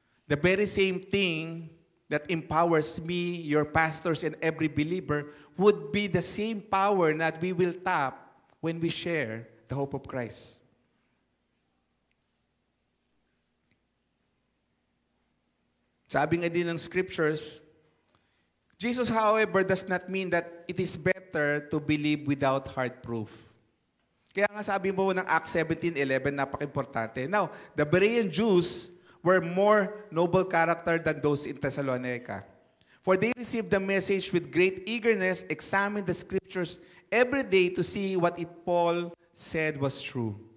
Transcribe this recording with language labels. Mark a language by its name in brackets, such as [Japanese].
[English] The very same thing that empowers me, your pastors, and every believer would be the same power that we will tap when we share the hope of Christ. [Filipino] Sabi nga din ng [English] scriptures, Jesus, however, does not mean that it is better to believe without hard proof. [Filipino] Kaya nga sabi mo ng Acts 17:11, napaka-importante. [English] Now, the Berean Jews were more noble character than those in Thessalonica. For they received the message with great eagerness, examined the scriptures every day to see what it Paul said was true.